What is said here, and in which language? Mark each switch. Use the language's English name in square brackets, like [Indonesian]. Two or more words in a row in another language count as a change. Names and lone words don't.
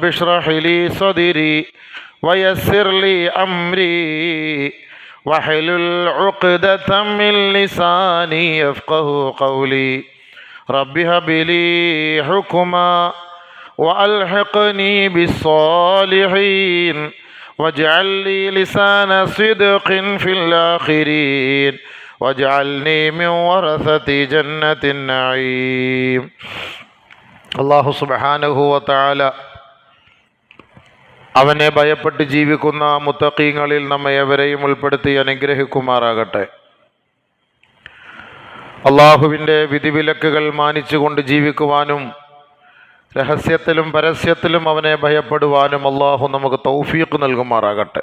[Arabic] اشرح لي صدري ويسر لي أمري واحلل عقدة من لساني يفقه قولي رب هب لي حكما وألحقني بالصالحين واجعل لي لسان صدق في الآخرين واجعلني من ورثة جنة النعيم. الله سبحانه وتعالى [Malayalam] അവനെ ഭയപ്പെട്ട് ജീവിക്കുന്ന മുത്തഖീങ്ങളിൽ നമ്മെ എവരെയും ഉൾപ്പെടുത്തി അനുഗ്രഹിക്കുമാറാകട്ടെ. അള്ളാഹുവിൻ്റെ വിധിവിലക്കുകൾ മാനിച്ചുകൊണ്ട് ജീവിക്കുവാനും രഹസ്യത്തിലും പരസ്യത്തിലും അവനെ ഭയപ്പെടുവാനും അള്ളാഹു നമുക്ക് തൗഫീഖ് നൽകുമാറാകട്ടെ.